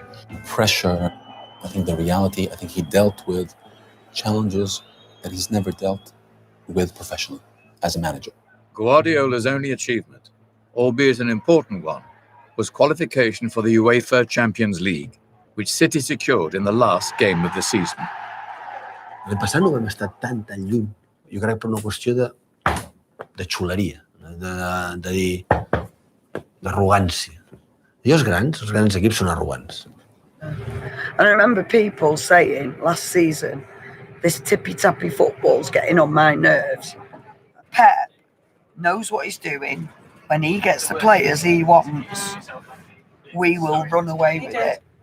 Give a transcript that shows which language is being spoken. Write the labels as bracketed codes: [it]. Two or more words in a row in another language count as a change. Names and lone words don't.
[en] Pressure, I think the reality, I think he dealt with challenges that he's never dealt with professionally as a manager. Guardiola's only achievement, albeit an important one, was qualification for the UEFA Champions League, which City secured in the last game of the season. [ca] L'any passat no vam estar tan lluny. Jo crec per una qüestió de xuleria, de dir, d'arrogància. I els grans equips són arrogants. [en] And I remember people saying last season, this tippy-tappy football's getting on my nerves. Pep knows what he's doing. When he gets the players he wants, we will run away with it.